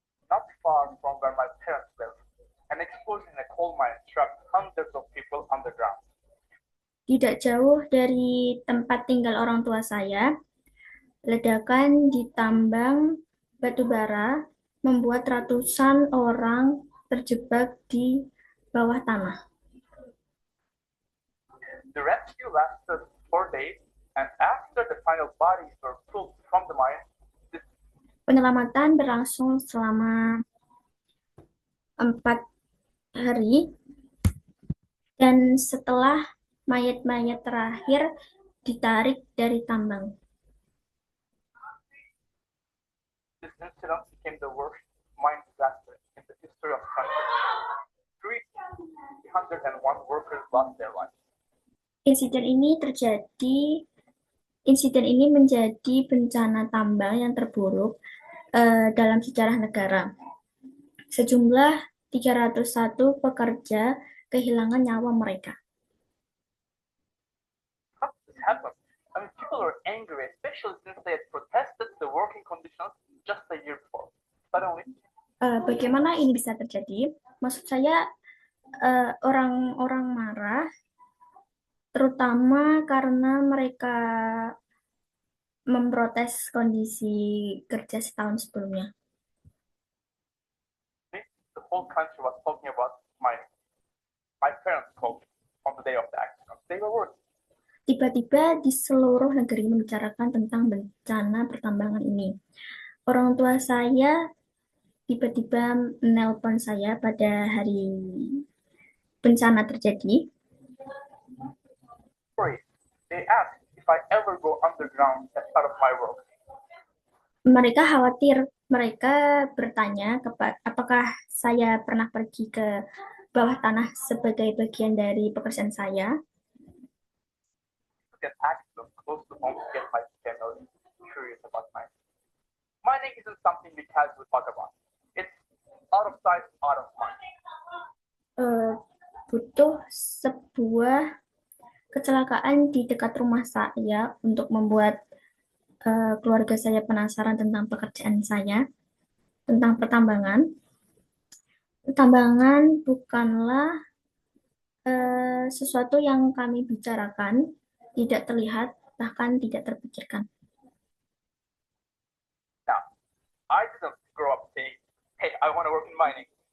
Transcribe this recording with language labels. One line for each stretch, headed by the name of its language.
English: not far from where my parents live, an explosion in a coal mine trapped hundreds of people underground.
Indonesian: tidak jauh dari tempat tinggal orang tua saya, ledakan di tambang batu bara membuat ratusan orang terjebak di bawah tanah.
English: The rescue lasted 4 days, and after the final bodies were pulled from the mine,
Indonesian: Penyelamatan berlangsung selama 4 hari, dan setelah mayat-mayat terakhir ditarik dari tambang.
English: this incident became the worst mine disaster in the history of the country. 301 workers lost their lives.
Indonesian: Insiden ini terjadi, insiden ini menjadi bencana tambang yang terburuk dalam sejarah negara. Sejumlah 301 pekerja kehilangan nyawa mereka.
English: How did this happen? I mean, people are angry, especially since they had protested the working conditions just a year before. Suddenly,
Indonesian: Bagaimana ini bisa terjadi? Maksud saya, orang-orang marah, terutama karena mereka memprotes kondisi kerja setahun sebelumnya.
English: the whole country was talking about mining. My parents called me on the day of the accident. They were worried.
Indonesian: Tiba-tiba di seluruh negeri membicarakan tentang bencana pertambangan ini. Orang tua saya tiba-tiba menelpon saya pada hari bencana terjadi.
English: Worried. They asked if I ever go underground as part of my work.
Indonesian: Mereka khawatir, mereka bertanya apakah saya pernah pergi ke bawah tanah sebagai bagian dari pekerjaan saya.
English: An accident close to home to get my family curious about mining. Mining isn't something we casually talk about. It's out of sight, out of mind.
Indonesian: Butuh sebuah kecelakaan di dekat rumah saya untuk membuat keluarga saya penasaran tentang pekerjaan saya, tentang pertambangan. Pertambangan bukanlah sesuatu yang kami bicarakan, tidak terlihat, bahkan tidak terpikirkan.
English: Now, I didn't grow up saying, hey, I want to work in mining.